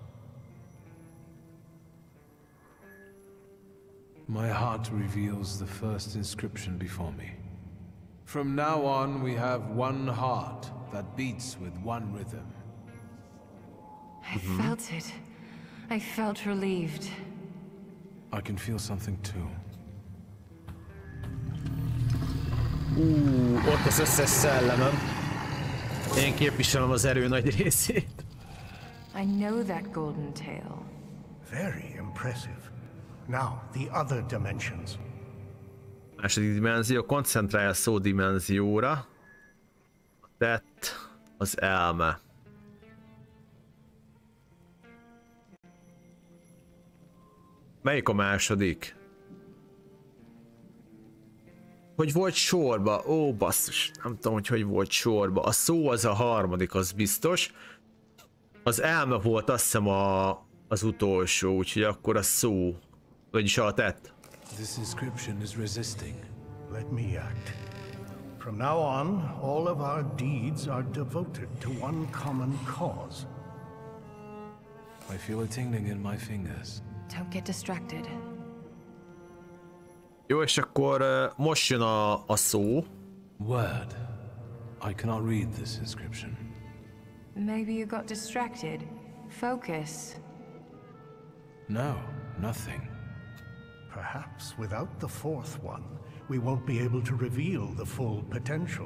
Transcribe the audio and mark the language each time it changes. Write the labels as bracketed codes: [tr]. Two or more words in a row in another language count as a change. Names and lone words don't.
[en] My heart reveals the first inscription before me. From now on, we have one heart that beats with one rhythm. I felt it. I felt relieved. I can feel something too. [hu] Ott az összes szellemem. Én képviselem az erő nagy részét. [en] I know that golden tale. Very impressive. Now, the other dimensions. [hu] Második dimenzió, koncentrálj a szó dimenzióra. A tett, az elme. Melyik a második? Hogy volt sorba? Ó, basszus, nem tudom, hogy volt sorba. A szó az a harmadik, az biztos. Az elme volt azt hiszem az utolsó, úgyhogy akkor a szó. Vagyis a tett. [en] This inscription is resisting. Let me act. From now on, all of our deeds are devoted to one common cause. I feel a tingling in my fingers. Don't get distracted. [hu] Jó, és akkor most jön a szó. [en] Word. I cannot read this inscription. Maybe you got distracted. Focus. No, nothing. Perhaps without the fourth one, we won't be able to reveal the full potential.